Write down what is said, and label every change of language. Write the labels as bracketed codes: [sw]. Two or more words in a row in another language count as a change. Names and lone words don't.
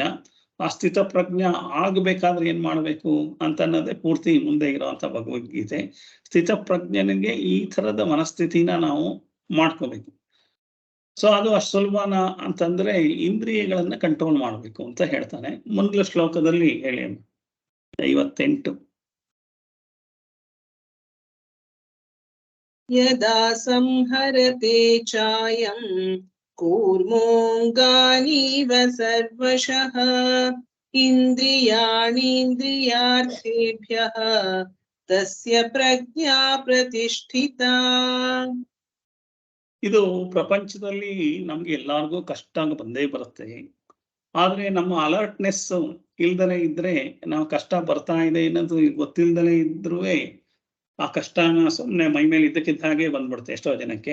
[kn] ಆ ಸ್ಥಿತ ಪ್ರಜ್ಞ ಆಗ್ಬೇಕಾದ್ರೆ ಏನ್ ಮಾಡ್ಬೇಕು ಅಂತ ಅನ್ನೋದೇ ಪೂರ್ತಿ ಮುಂದೆ ಇರೋಂಥ ಭಗವದ್ಗೀತೆ. ಸ್ಥಿತ ಪ್ರಜ್ಞನಿಗೆ ಈ ಥರದ ಮನಸ್ಥಿತಿನ ನಾವು ಮಾಡ್ಕೋಬೇಕು. ಸೊ ಅದು ಅಷ್ಟು ಸುಲಭನ ಅಂತಂದ್ರೆ ಇಂದ್ರಿಯಗಳನ್ನ ಕಂಟ್ರೋಲ್ ಮಾಡ್ಬೇಕು ಅಂತ ಹೇಳ್ತಾನೆ. ಮುಂದಿನ ಶ್ಲೋಕದಲ್ಲಿ ಹೇಳಿ 58. [sa] ಯದಾ ಸಂಹರತೆ ಚಾಯಂ ಕೂರ್ಮೋಂಗಾನೀವ ಸರ್ವಶಃ ಇಂದ್ರಿಯಾಣೀಂದ್ರಿಯಾರ್ಥೇಭ್ಯಃ ತಸ್ಯ ಪ್ರಜ್ಞಾ ಪ್ರತಿಷ್ಠಿತಾ. [kn] ಇದು ಪ್ರಪಂಚದಲ್ಲಿ ನಮ್ಗೆ ಎಲ್ಲಾರ್ಗೂ ಕಷ್ಟ ಬಂದೇ ಬರುತ್ತೆ. ಆದ್ರೆ ನಮ್ಮ ಅಲರ್ಟ್ನೆಸ್ ಇಲ್ದಲೇ ಇದ್ರೆ, ನಾವು ಕಷ್ಟ ಬರ್ತಾ ಇದೆ ಅನ್ನೋದು ಗೊತ್ತಿಲ್ದಲೇ ಇದ್ರೂ ಆ ಕಷ್ಟನ ಸುಮ್ಮನೆ ಮೈ ಮೇಲೆ ಇದ್ದಕ್ಕಿದ್ದ ಹಾಗೆ ಬಂದ್ಬಿಡುತ್ತೆ ಎಷ್ಟೋ ಜನಕ್ಕೆ.